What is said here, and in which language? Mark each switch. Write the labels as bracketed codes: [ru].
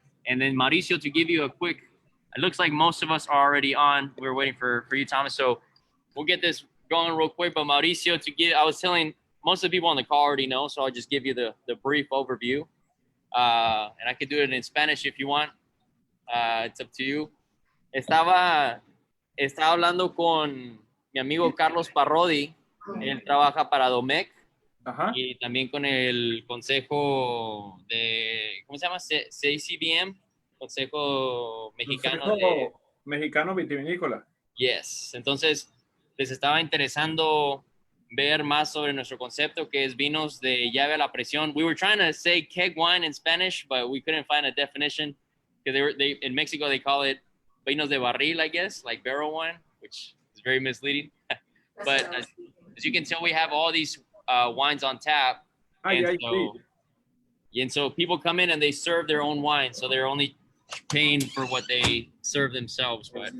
[en] And then Mauricio, to give you a quick, it looks like most of us are already on. We're waiting for you, Thomas. So we'll get this going real quick. But Mauricio, I was telling most of the people on the call already know, so I'll just give you the brief overview. And I could do it in Spanish if you want. It's up to you. [es] Estaba hablando con mi amigo Carlos Parrodi. Él trabaja para Domecq. Ajá. Y también con el consejo de, ¿cómo se llama? CCBM, Consejo Mexicano Vitivinícola. [en] Yes. [es] Entonces, les estaba interesando ver más sobre nuestro concepto, que es vinos de llave a la presión. [en] We were trying to say keg wine in Spanish, but we couldn't find a definition, because they in Mexico they call it vinos de barril, I guess, like barrel wine, which is very misleading. But as you can tell, we have all these wines on tap, and so people come in and they serve their own wine, so they're only paying for what they serve themselves.